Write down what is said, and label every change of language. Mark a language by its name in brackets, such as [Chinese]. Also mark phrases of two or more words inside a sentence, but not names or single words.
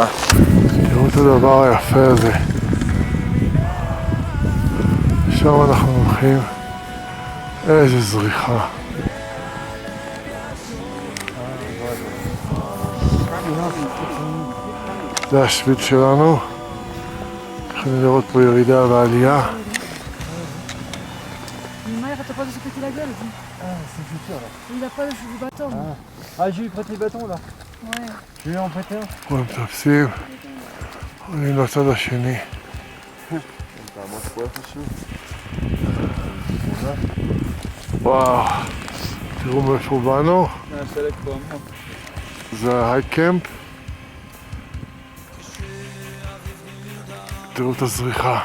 [Hebrew] תראו את הדבר היפה הזה. שם אנחנו הולכים. איזה זריחה. זה השביל שלנו. יכולים לראות פה ירידה ועלייה. [French] Mais t'as pas de se péter la gueule. c'est futur là. Il a pas du bâton. Je lui prête les bâtons là. Ouais. Je vais lui en prêter un. [Hebrew] פה הם מטפסים. עולים לצד השני. וואו. תראו מאיפה באנו. זה ההייקמפ. תראו את הזריחה.